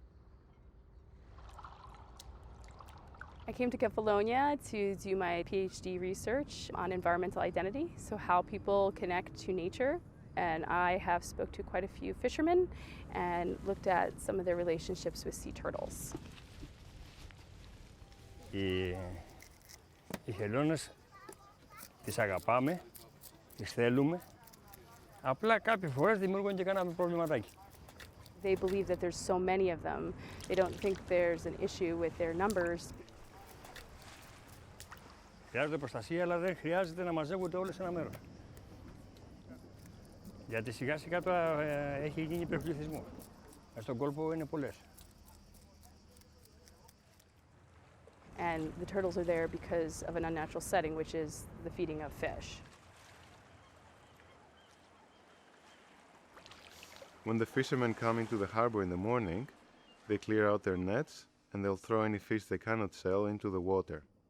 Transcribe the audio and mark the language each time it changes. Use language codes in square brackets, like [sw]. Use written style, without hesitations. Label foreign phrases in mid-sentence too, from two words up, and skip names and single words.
[en] I came to Kefalonia to do my PhD research on environmental identity, so how people connect to nature. And I have spoke to quite a few fishermen and looked at some of their relationships with sea turtles. [el] Οι χελώνες τις αγαπάμε, τις θέλουμε, απλά κάποιες φορές δημιουργούν και κανένα προβληματάκι. [en] They believe that there's so many of them. They don't think there's an issue with their numbers. [el] Χρειάζονται προστασία, αλλά δεν χρειάζεται να μαζεύονται όλες σε ένα μέρος. Γιατί σιγά σιγά τώρα έχει γίνει υπερπληθυσμό. Στον κόλπο είναι πολλές. [en] And the turtles are there because of an unnatural setting, which is the feeding of fish. When the fishermen come into the harbor in the morning, they clear out their nets and they'll throw any fish they cannot sell into the water.